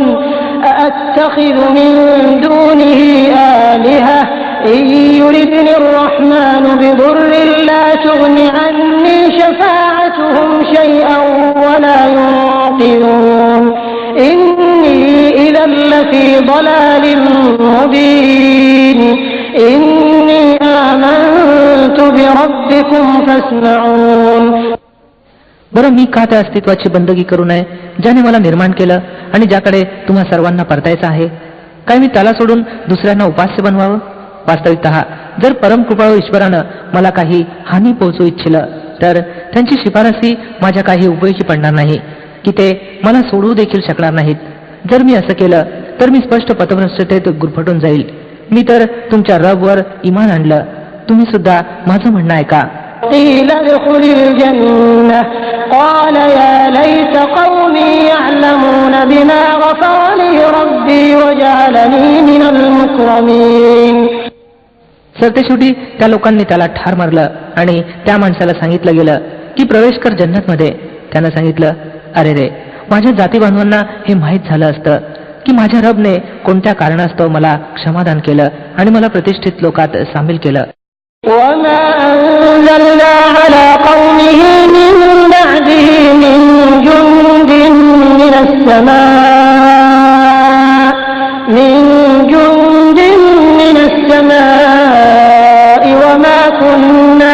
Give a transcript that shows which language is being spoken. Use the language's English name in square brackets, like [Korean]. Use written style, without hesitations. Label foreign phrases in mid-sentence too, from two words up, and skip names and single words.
[Arabic] أأتخذ من دونه آلهة إن يردني الرحمن بضر لا تغن عني شفاعتهم شيئا ولا ينقذون إني إذا لفي ضلال مبين إني آمنت بربكم فاسمعون. [Marathi] बरं, मी का त्या अस्तित्वाची बंदगी करू नये ज्याने मला निर्माण केलं आणि ज्याकडे तुम्हा सर्वांना परतायचं आहे? काय मी त्याला सोडून दुसऱ्यांना उपास्य बनवावं? वास्तविकतः जर परमकृपाळू ईश्वरानं मला काही हानी पोहोचू इच्छिलं तर त्यांची शिफारसी माझ्या काही उपयोगी पडणार नाही की ते मला सोडवू देखील शकणार नाहीत. जर मी असं केलं तर मी स्पष्ट पथभ्रष्टतेत गुरफटून जाईल. मी तर तुमच्या रबवर इमान आणलं, तुम्ही सुद्धा माझं म्हणणं ऐका. [Arabic] قيل ادخل الجنة قال يا ليت قومي يعلمون بما غفر لي ربي وجعلني من المكرمين. [Marathi] सरतेशेवटी त्या लोकांनी त्याला ठार मारलं आणि त्या माणसाला सांगितलं गेलं की प्रवेश कर जन्नतमध्ये. त्यानं सांगितलं, अरे रे, माझ्या जाती बांधवांना हे माहीत झालं असतं की माझ्या रबने कोणत्या कारणास्तव मला क्षमादान केलं आणि मला प्रतिष्ठित लोकात सामील केलं. [Arabic] وما أنزلنا على قومه من بعده من جند من السماء وما كنا